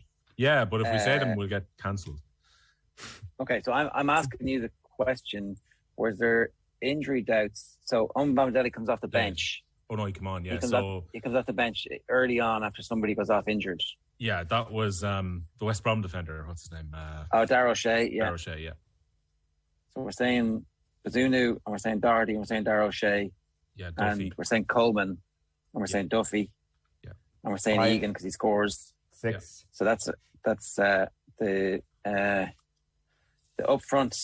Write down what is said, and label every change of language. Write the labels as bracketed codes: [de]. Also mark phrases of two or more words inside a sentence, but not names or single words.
[en] Yeah, but if we say them, we'll get cancelled. Okay, so I'm asking you the question: was there injury doubts? So Mbamdeli comes off the bench. Oh no, he come on, yeah. He comes off the bench early on after somebody goes off injured. Yeah, that was the West Brom defender. What's his name? Darragh O'Shea. Yeah. Darragh O'Shea. Yeah. So we're saying Bazunu, and we're saying Doherty, and we're saying Darragh O'Shea. Yeah, Duffy. And we're saying Coleman, and we're saying Duffy. Yeah. And we're saying Egan because he scores 6. So that's the up front.